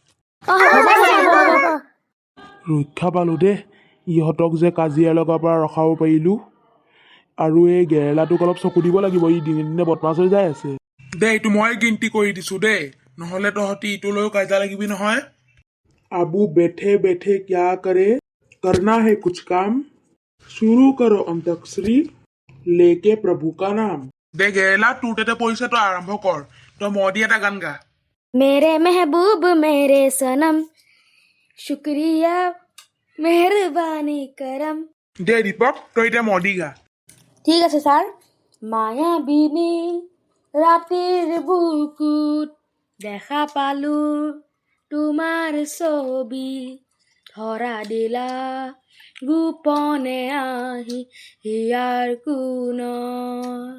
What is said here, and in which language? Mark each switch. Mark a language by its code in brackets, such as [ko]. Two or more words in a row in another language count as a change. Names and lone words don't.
[as] ৰক্ষা পালো দে, ইহঁতক যে কাজিয়া লগাৰ পৰা ৰখাব পাৰিলো। আৰু এই গেৰেলাটোক অলপ চকু দিব লাগিব, ই দিনে দিনে বদমাছ হৈ যাই আছে। দে এইটো মই গিনতি কৰি দিছো দেই, নহলে তহঁতি ইটোলৈও কাজিয়া লাগিবি নহয়। [hi] अब बैठे बैठे क्या करे, करना है कुछ काम, शुरू करो अंताक्षरी लेके प्रभु का नाम। [as] দে গেৰেলা, তোৰ তাতে পৰিছে, তই আৰম্ভ কৰ। তই মই দি এটা গান গা। [hi] मेरे महबूब मेरे सनम, शुक्रिया मेहरबानी करम। [as] দে দীপক, তই এতিয়া মই দি গা। ঠিক আছে ছাৰ। মায়াবিনী ৰাতিৰ বুকুত দেখা পালো তোমাৰ ছবি, ধৰা দিলা গোপনে আহি হিয়াৰ কোণত।